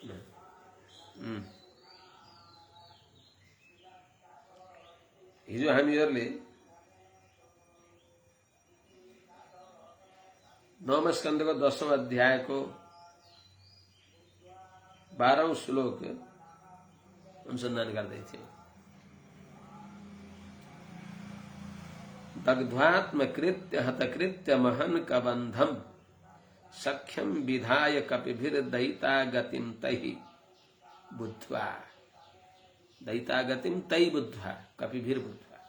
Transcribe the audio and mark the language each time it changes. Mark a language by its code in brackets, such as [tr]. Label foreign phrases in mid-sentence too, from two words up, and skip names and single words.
[ne] हिजो हामीहरूले 9औं स्कन्धको 10औं अध्यायको 12औं श्लोक अनुसन्धान गर्दै थियौं। [sa] दग्ध्वात्मकृत्य हतकृत्य महन् कबन्धं सख्यं विधाय कपिभिर्दयिता गतिं तैः बुद्ध्वा। दयिता गतिं तैः बुद्ध्वा, कपिभिर्बुद्ध्वा।